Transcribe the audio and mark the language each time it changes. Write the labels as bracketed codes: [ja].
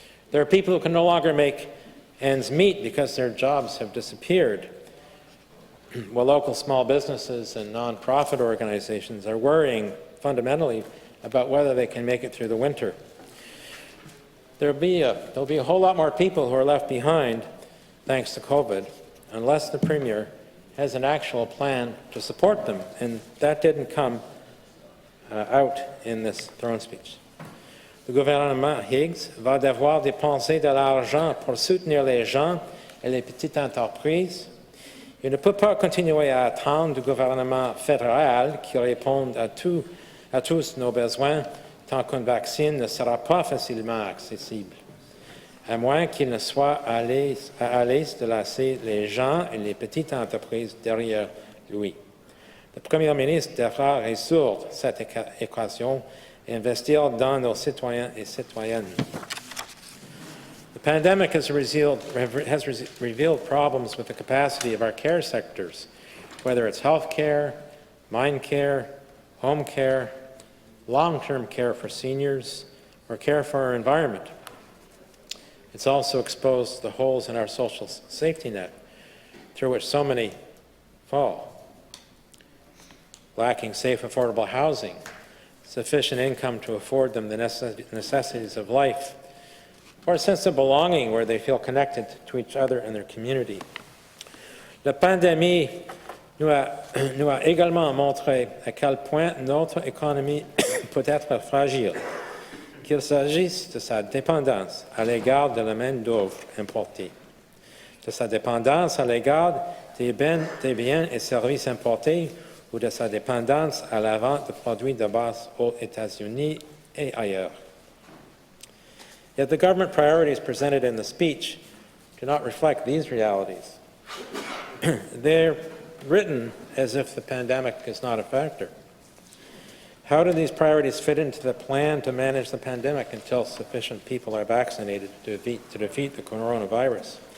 [en] There are people who can no longer make ends meet because their jobs have disappeared, while local small businesses and nonprofit organizations are worrying fundamentally about whether they can make it through the winter. There'll be a whole lot more people who are left behind thanks to COVID, unless the Premier has an actual plan to support them, and that didn't come out in this throne speech. [fr] Le gouvernement Higgs va devoir dépenser de l'argent pour soutenir les gens et les petites entreprises. Il ne peut pas continuer à attendre du gouvernement fédéral qui réponde à tous nos besoins tant qu'un vaccin ne sera pas facilement accessible, à moins qu'il ne soit à l'aise de laisser les gens et les petites entreprises derrière lui. Le Premier ministre devra résoudre cette équation et investir dans nos citoyens et citoyennes. [en] The pandemic has revealed problems with the capacity of our care sectors, whether it's health care, mind care, home care, long-term care for seniors, or care for our environment. It's also exposed the holes in our social safety net, through which so many fall. Lacking safe, affordable housing, sufficient income to afford them the necessities of life, or a sense of belonging where they feel connected to each other and their community. [fr] La pandémie nous a également montré à quel point notre économie peut être fragile, qu'il s'agisse de sa dépendance à l'égard de la main-d'œuvre importée, de sa dépendance à l'égard des biens et services importés, ou de sa dépendance à la vente de produits de base aux États-Unis et ailleurs. [en] Yet the government priorities presented in the speech do not reflect these realities. They're written as if the pandemic is not a factor. How do these priorities fit into the plan to manage the pandemic until sufficient people are vaccinated to defeat the coronavirus?